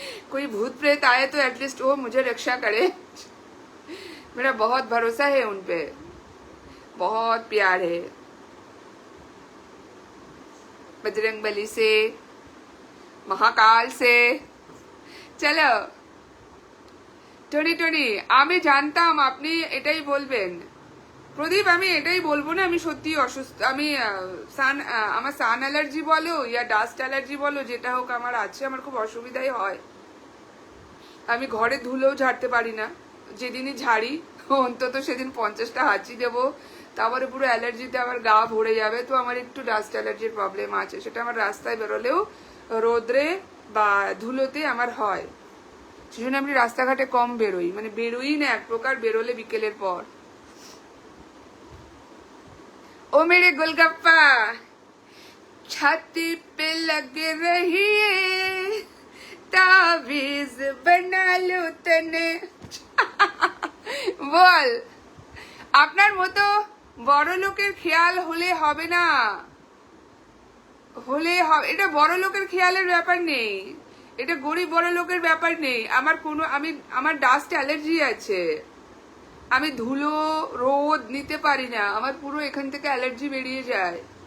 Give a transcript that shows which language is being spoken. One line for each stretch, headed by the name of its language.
Hindi: कोई भूत प्रेत आए तो एटलीस्ट वो मुझे रक्षा करे। मेरा बहुत भरोसा है उन पे, बहुत प्यार है बजरंगबली से, महाकाल से।
Bangla: चलो টনি টনি, আমি জানতাম আপনি এটাই বলবেন প্রদীপ, আমি এটাই বলবো না, আমি সত্যি অসুস্থ। আমি আমার সান অ্যালার্জি বলো ইয়া ডাস্ট অ্যালার্জি বলো, যেটা হোক আমার আছে, আমার খুব অসুবিধাই হয়। আমি ঘরে ধুলেও ঝাড়তে পারি না, যেদিনই ঝাড়ি অন্তত সেদিন 50টা হাঁচি দেবো, তারপরে পুরো অ্যালার্জিতে আমার গা ভরে যাবে। তো আমার একটু ডাস্ট অ্যালার্জির প্রবলেম আছে, সেটা আমার রাস্তায় বেরোলেও রোদ্রে বা ধুলোতে আমার হয়, সেজন্য আমি রাস্তাঘাটে কম বেরোই, মানে বেরোই না এক প্রকার, বেরোলে বিকেলের পর।
Hindi: ओ मेरे गोलगप्पा छाती पे लगे रहिए, ताबीज बना लो तने।
Bangla: বল, আপনার মতো বড় লোকের খেয়াল হলে হবে না, হলে এটা বড় লোকের খেয়ালের ব্যাপার নেই, এটা গরিব বড় লোকের ব্যাপার নেই। আমার ডাস্ট অ্যালার্জি আছে, আমি ধুলো রোদ নিতে পারি না, আমার পুরো এখান থেকে অ্যালার্জি বেরিয়ে যায়।